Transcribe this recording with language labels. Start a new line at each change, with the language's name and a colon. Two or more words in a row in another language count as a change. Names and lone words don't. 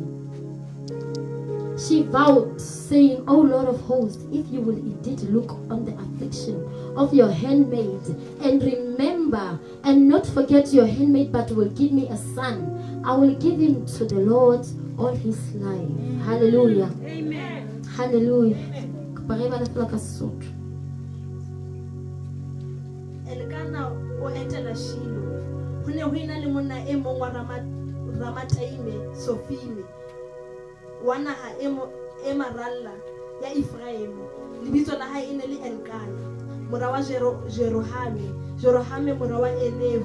English: She vowed, saying, O Lord of hosts, if you will indeed look on the affliction of your handmaid, and remember and not forget your handmaid, but will give me a son, I will give him to the Lord all his life. Hallelujah. Amen. Hallelujah.
Southern Sotho: Elkanah o etela Shiloh. Ho ne ho ena le monna e mong wa Ramathaim Sophimi. Wa naha e maralla ya Ephraim. Lebitso la hae e ne le Elkanah. Mora wa Jerohame. Jerohame mora wa Elehu.